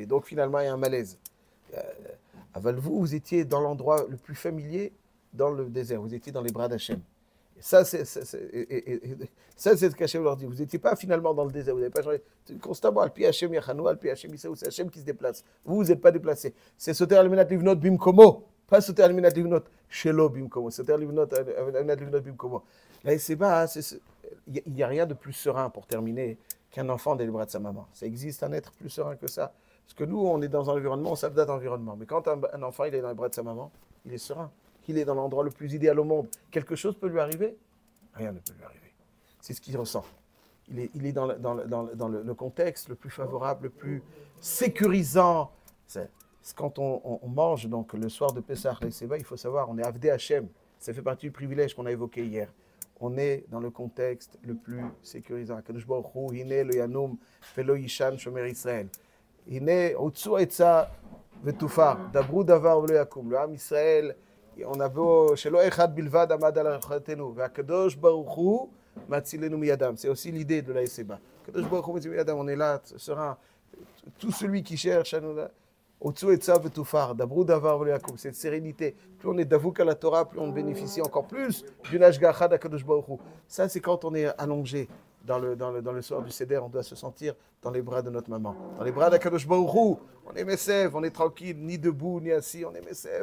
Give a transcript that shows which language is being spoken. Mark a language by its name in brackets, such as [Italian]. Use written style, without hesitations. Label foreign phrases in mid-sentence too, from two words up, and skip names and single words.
[French] Donc finalement, il y a un malaise. Vous étiez dans l'endroit le plus familier dans le désert. Vous étiez dans les bras d'Hachem. Ça, c'est ce qu'Hachem leur dit. Vous n'étiez pas finalement dans le désert. Vous n'avez pas changé. Constamment, [Hebrew] על פי השם יחנו, על פי השם יסעו, [French] c'est Hachem qui se déplace. Vous n'êtes pas déplacé. [Hebrew] C'est סותר על מנת לבנות במקומו. Pas סותר על מנת לבנות שלא במקומו. סותר על מנת לבנות במקומו. [French] Là, c'est pas. Il n'y a rien de plus serein, pour terminer, qu'un enfant dans les bras de sa maman. Ça existe un être plus serein que ça. Parce que nous, on est dans un environnement, on s'adapte à l'environnement. Mais quand un enfant il est dans les bras de sa maman, il est serein. Il est dans l'endroit le plus idéal au monde. Quelque chose peut lui arriver? Rien ne peut lui arriver. C'est ce qu'il ressent. Il est dans le contexte le plus favorable, le plus sécurisant. C'est quand on mange donc, le soir de Pessah, il faut savoir, on est [Hebrew] עבדי השם. [French] Ça fait partie du privilège qu'on a évoqué hier. On est dans le contexte le plus sécurisant. [Hebrew] קדוש ברוך הוא, הנה לא ינום ולא יישן שומר ישראל. הנה עוצו עצה ותופר, דברו דבר ולא יקום. [French] Le Ham Israël, on a beau, [Hebrew] שלא אחד בלבד עמד על אחתנו, והקדוש ברוך הוא מצילנו מידם. [French] C'est aussi l'idée de la Seba. [Hebrew] קדוש ברוך הוא מצילנו מידם, [French] on est là, serein. Tout celui qui cherche à nous là. [Hebrew] עוצו עצה ותופר, דברו דבר ולא יקום. [French] Cette sérénité. Plus on est davouk à la Torah, plus on bénéficie encore plus d'une ashgacha d'Akadosh Baruch Hu. Ça, c'est quand on est allongé dans le soir du Seder, on doit se sentir dans les bras de notre maman. Dans les bras d'Akadosh Baruch Hu, on est Messev, on est tranquille, ni debout, ni assis, on est Messev.